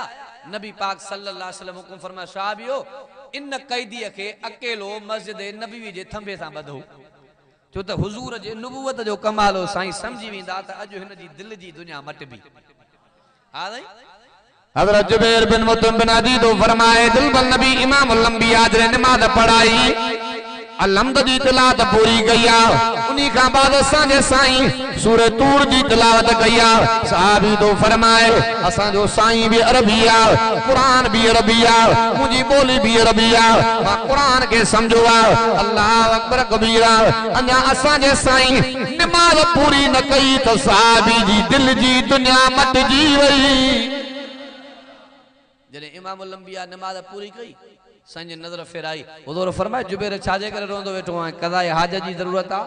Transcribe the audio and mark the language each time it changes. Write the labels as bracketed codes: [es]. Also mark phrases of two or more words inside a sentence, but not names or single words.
[sd] नबी पाक [ar] صلى الله عليه وسلم [sd] हुकुम फरमाया, साहबियो इन कैदीअ खे अकेलो मस्जिद नबवी जे थंबे सां ॿधो, छो त हुजूर जे नुबुवत जो कमाल हो। साईं समझी वेंदा त अॼु हिन जी दिल जी दुनिया मटबी। हज़रत जुबैर बिन मुतइम बिन अदी तो फरमाए, दिलबर नबी [ar] إمام الأنبياء [sd] जे नमाज पढ़ाई, अलहम्द जी तिलावत पूरी कई आ। उन्हीं का बाद असांजे साईं सूरह तूर जी तिलावत कई आ। साहबी तो फरमाए, असांजो साईं भी अरबी आ, कुरान भी अरबी आ, मुंहिंजी ॿोली भी अरबी आ, मां कुरान के समझो आ। [ar] الله أكبر كبيرا. [sd] अञा असांजे साईं नमाज पूरी न कई त साहबी जी दिल जी दुनिया मटजी वई। जॾहिं [ar] إمام الأنبياء [sd] नमाज पूरी कई, साईं जी नज़र फेराई। हुज़ूर फरमाए, जुबैर छाजे करे रोंदो वेठो आहे? क़ज़ाए हाजत जी ज़रूरत आहे?